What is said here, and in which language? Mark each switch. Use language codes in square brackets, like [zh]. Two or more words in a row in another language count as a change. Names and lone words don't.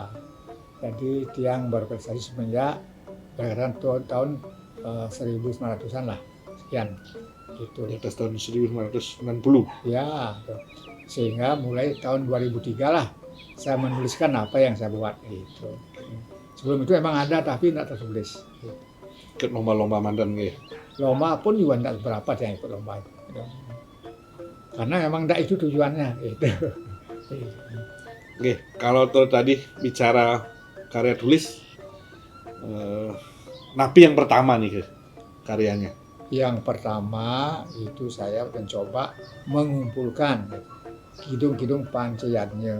[id] Jadi Tiang berprestasi semenjak tahun 1900-an lah, sekian gitu. Di atas tahun 1990. Ya, sehingga mulai tahun 2003 lah saya menuliskan apa yang saya buat gitu. Sebelum itu emang ada tapi tidak tertulis. Ikut lomba-lomba mantan nggih. Lomba pun juga tidak berapa yang ikut lomba itu. Karena memang tidak itu tujuannya gitu. Oke, kalau tadi bicara karya tulis, Napi yang pertama nih karyanya. Yang pertama itu saya mencoba mengumpulkan kidung-kidung pancayatnya.